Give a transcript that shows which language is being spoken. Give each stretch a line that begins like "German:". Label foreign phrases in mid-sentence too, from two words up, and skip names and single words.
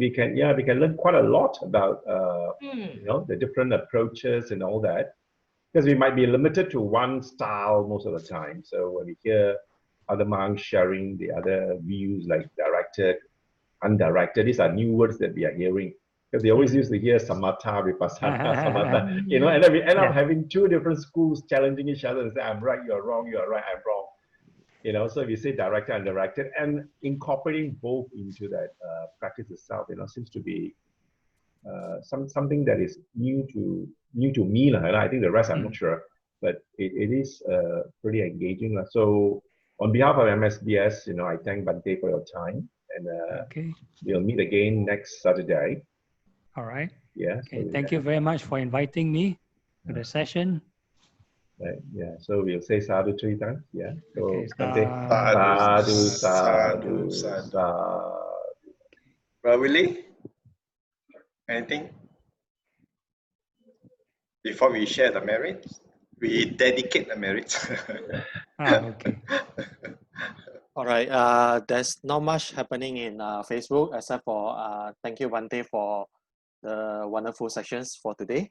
English: we can learn quite a lot about the different approaches and all that, because we might be limited to one style most of the time. So when we hear other monks sharing the other views, like directed, undirected, these are new words that we are hearing, because they always used to hear samatha, vipassana, samatha, and then we end up having two different schools challenging each other and say, I'm right, you're wrong, you're right, I'm wrong. So if you say directed, undirected, and incorporating both into that practice itself, seems to be something that is new to me. I think the rest I'm not sure, but it is pretty engaging. So on behalf of MSBS, I thank Bhante for your time, and Okay. we'll meet again next Saturday. All right. Yeah. Okay. So Thank you very much for inviting me to the session. Right. Yeah. So we'll say sadhu 3 times. Yeah. So Okay. Bhante, Sadhu, sadhu, sadhu. sadhu. Willie, anything? Before we share the merits, we dedicate the merits. Okay. All right. There's not much happening in Facebook except for thank you, Bhante, for the wonderful sessions for today.